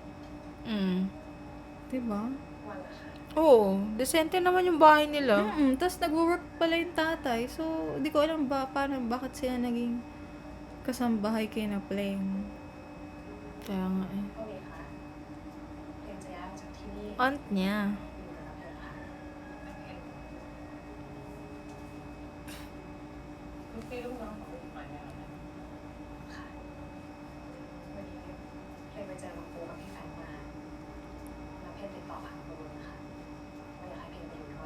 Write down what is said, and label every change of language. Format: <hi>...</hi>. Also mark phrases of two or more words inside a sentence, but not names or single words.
<tl>Diba?</tl> <th>วันละค่ะ</th> <tl>Oo, decente naman yung bahay nila. Tapos nag-work pala yung tatay. So, di ko alam bakit sila naging kasambahay kay na Pleng. Kaya nga eh.</tl> <th>โอเคค่ะเพลงจะย้ายออกจากที่นี่</th> <tl>Aunt niya.</tl> <th>อยู่กับเพลงค่ะ ลูกพี่ลูกน้องของลูกใหม่แล้วนะ ค่ะวันนี้เพลงไปเจอน้องปูกับพี่แฟนมาแล้วเพลงติดต่อผ่านปูนะคะว่าอยากให้เพลงไปอยู่ด้วย</th>